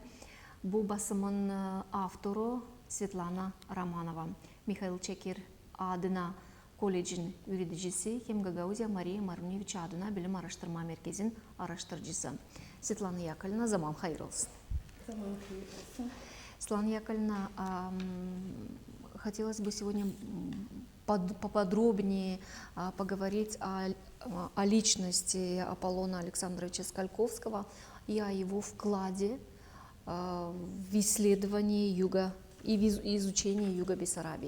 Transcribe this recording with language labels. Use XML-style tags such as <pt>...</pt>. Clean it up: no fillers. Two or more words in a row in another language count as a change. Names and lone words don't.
<gag>Bu basımın avtoru Svetlana Romanova. Mikhail Çekir adına kolejin yöneticisi hem Gagauzya Mariya Marunevich adına Bilim Araştırma Merkezi'nin araştırıcısı. Svetlana Yakovlevna, zaman hayır olsun. Zaman hayır olsun.</gag> <ru>Svetlana Яковлевна, хотелось бы сегодня поподробнее поговорить о личности Аполлона Александровича Скальковского и о его вкладе в исследование юга и изучение юга Бессарабии.</ru>